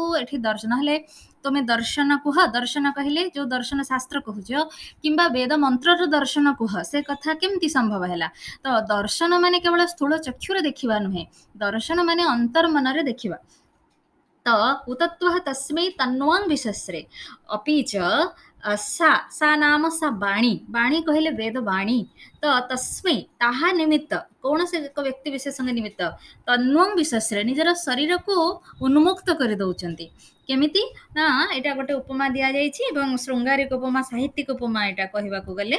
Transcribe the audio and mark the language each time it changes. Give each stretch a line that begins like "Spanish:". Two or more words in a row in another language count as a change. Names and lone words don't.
Odia: ଏଠି ଦର୍ଶନ ହେଲେ ତମେ ଦର୍ଶନ କୁହ, ଦର୍ଶନ କହିଲେ ଯୋଉ ଦର୍ଶନ ଶାସ୍ତ୍ର କହୁଛ କିମ୍ବା ବେଦ ମନ୍ତ୍ରର ଦର୍ଶନ କୁହ, ସେ କଥା କେମିତି ସମ୍ଭବ ହେଲା? ତ ଦର୍ଶନ ମାନେ କେବଳ ସ୍ଥୂଳ ଚକ୍ଷୁରେ ଦେଖିବା ନୁହେଁ, ଦର୍ଶନ ମାନେ ଅନ୍ତର ମନରେ ଦେଖିବା।
Sanskrit: ତ उतत्वः तस्मै तन्वां विशस्रे अपिच सा नाम सा
Odia: ବାଣୀ କହିଲେ ବେଦ ବାଣୀ। ତ ତସ୍ମୈ ତାହା ନିମିତ୍ତ, କୌଣସି ଏକ ବ୍ୟକ୍ତି ବିଶେଷଙ୍କ ନିମିତ୍ତ,
Sanskrit: तन्वां विशस्रे
Odia: ନିଜର ଶରୀରକୁ ଉନ୍ମୁକ୍ତ କରିଦଉଛନ୍ତି। କେମିତି ନା ଏଇଟା ଗୋଟେ ଉପମା ଦିଆଯାଇଛି, ଏବଂ ଶୃଙ୍ଗାରିକ ଉପମା, ସାହିତ୍ୟିକ ଉପମା ଏଇଟା କହିବାକୁ ଗଲେ।